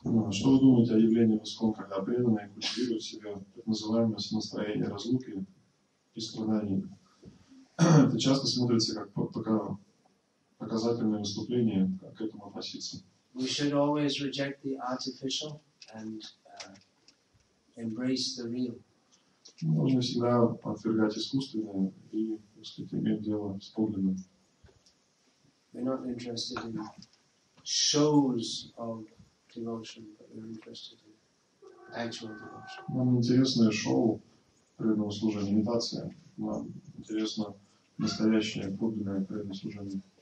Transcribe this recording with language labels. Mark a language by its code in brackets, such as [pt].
[ru] Что вы думаете о явлении в ISKCON, когда преданные культивируют в себе так называемое настроение разлуки и страданий? Это часто смотрится как показательное выступление, как к этому относиться. [en] We should always reject the artificial and embrace the real. [ru] Нужно всегда отвергать искусственное и, так сказать, иметь дело с подлинным. [en] We're not interested in shows of devotion, but we're interested in actual devotion. [ru] Нам интересно шоу преданного служения, имитация. Нам интересно настоящее, подлинное преданное служение.